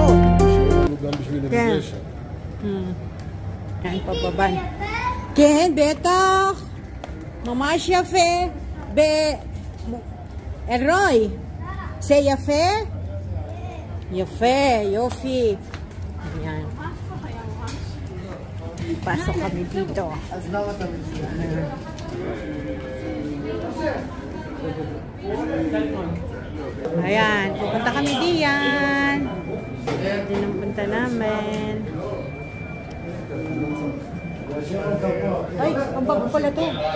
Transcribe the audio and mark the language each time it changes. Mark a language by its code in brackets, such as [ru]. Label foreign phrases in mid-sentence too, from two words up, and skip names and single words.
[tl] Ayan. Ayan, pababan. [he] Ken, beta. ממש יפה, אלרוי, זה יפה? יפה, יופי. [tl] Ayan. Pasok kami dito. Ayan, pupunta kami diyan. Diyan ang punta namin. Ay, ang bago pala to.